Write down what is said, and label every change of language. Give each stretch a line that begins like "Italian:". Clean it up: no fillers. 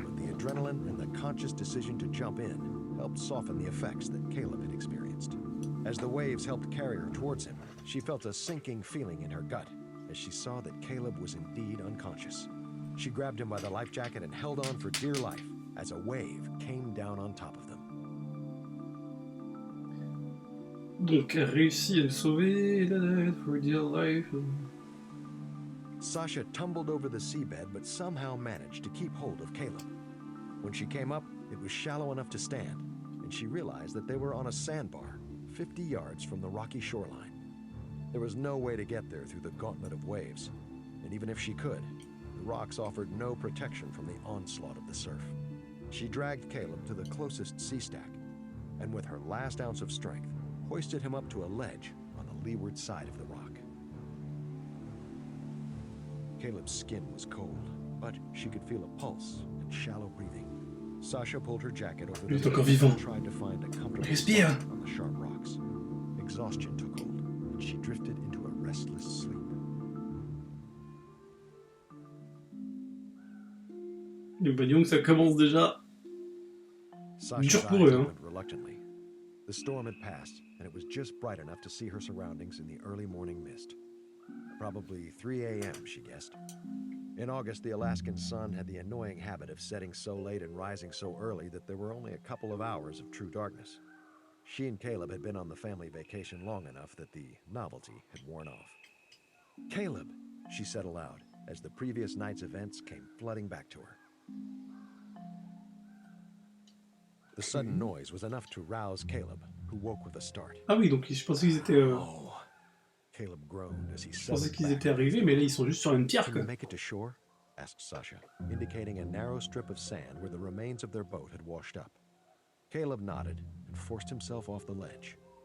English: The adrenaline and the conscious decision to jump in helped soften the effects that Caleb had experienced. As the waves helped carry her towards him, she felt a sinking feeling in her gut as she saw that Caleb was indeed unconscious. She grabbed him by the life jacket and held on for dear life as a wave came down on top of them.
French: Donc, réussi à le sauver,
English: for dear life. Sasha tumbled over the seabed but somehow managed to keep hold of Caleb. When she came up, it was shallow enough to stand, and she realized that they were on a sandbar, 50 yards from the rocky shoreline. There was no way to get there through the gauntlet of waves, and even if she could, the rocks offered no protection from the onslaught of the surf. She dragged Caleb to the closest sea stack, and with her last ounce of strength, hoisted him up to a ledge on the leeward side of the rock. Caleb's skin was cold, but she could feel a pulse and shallow breathing. Sasha pulled her jacket over the ledge and tried to find a comfortable spot on the sharp rocks. Exhaustion took hold, and she drifted into a restless sleep.
French: Et bah disons que ça commence déjà dur pour eux, hein.
English: Reluctantly. The storm had passed, and it was just bright enough to see her surroundings in the early morning mist. Probably 3 a.m., she guessed. In August, the Alaskan sun had the annoying habit of setting so late and rising so early that there were only a couple of hours of true darkness. She and Caleb had been on the family vacation long enough that the novelty had worn off. "Caleb," she said aloud, as the previous night's events came flooding back to her. The sudden noise was enough to rouse Caleb, who woke with a start.
French: Ah oui, donc je pensais qu'ils étaient...
English: Oh. Caleb groaned as he
French: Je pensais qu'ils étaient arrivés, mais là ils sont juste sur une pierre,
English: Can
French: quoi.
English: you make it to shore? Asked Sasha, indicating a narrow strip of sand where the remains of their boat had washed up. Caleb nodded and forced himself off the ledge.